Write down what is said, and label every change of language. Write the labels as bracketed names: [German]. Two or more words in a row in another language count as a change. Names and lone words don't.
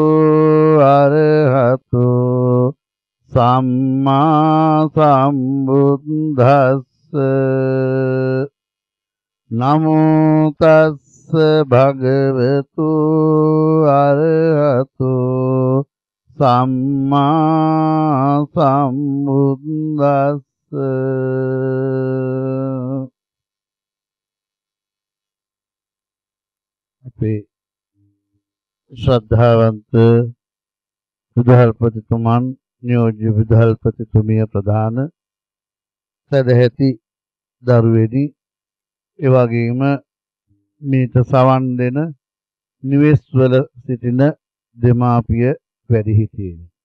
[Pali] අරහතෝ සම්මා සම්බුද්දස්ස නමෝ තස්ස භගවතු අරහතෝ සම්මා සම්බුද්දස්ස අපේ [Sinhala] ශ්‍රද්ධාවන්ත විදුහල්පතිතුමන් නියෝජ්‍ය විදුහල්පතිතුමිය ප්‍රධාන සදැහැති දරුවෙනි එවැගේම මේට සවන් දෙන නිවෙස්වල සිටින දෙමාපිය වැඩිහිටියනි